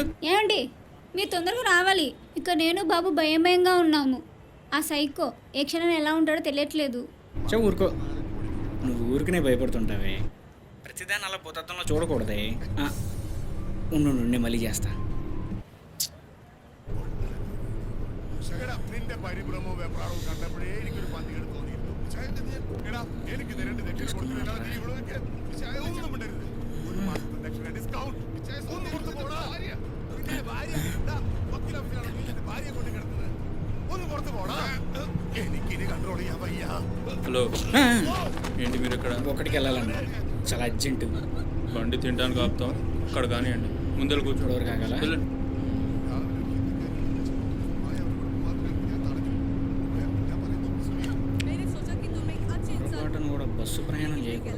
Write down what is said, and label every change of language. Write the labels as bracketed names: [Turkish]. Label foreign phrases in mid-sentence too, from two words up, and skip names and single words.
[Telugu] ఏమండి, మీరు తొందరగా రావాలి. ఇక్కడ నేను బాబు భయంగా ఉన్నాము. ఆ సైకో ఏ క్షణం ఎలా ఉంటాడో తెలియట్లేదు. ఊరుకో, నువ్వు ఊరికనే భయపడుతుంటావే. ప్రతిదాన్ని అలా పోతత్వంలో చూడకూడదే. ఉండు, నేను మళ్ళీ చేస్తా. [Malayalam] നിന്റെ പരിഭ്രമവും വെപ്രാളവും കണ്ടപ്പോഴേ എനിക്കൊരു പന്തികേട് തോന്നിയിരുന്നു. എനിക്കിത് രണ്ട് ദക്ഷിണ കൊടുത്തില്ല. നീ ഇവിടെ ഒന്നും മിണ്ടരുത്. ഒരു മാസത്തെ ദക്ഷിണ ഡിസ്കൗണ്ട് ഒന്ന് കൊടുത്തു പോടാ. നിന്റെ ഭാര്യ വക്കീലൊഫീസിലാണ് നിന്റെ ഭാര്യയെ കൊണ്ട് കിടന്നത്. ഒന്ന് പുറത്തു പോടാ. എനിക്കിത് കൺട്രോൾ ചെയ്യാൻ വയ്യ. [Telugu] హలో, ఏంటి మీరు ఇక్కడ? ఒకటికి వెళ్ళాలన్నా, చాలా అర్జెంటు. బండి తినడానికి ఆపుతాం, అక్కడ కానివ్వండి. ముందర కూర్చోవడం కాగల. బస్సు ప్రయాణం చేయకూడదు.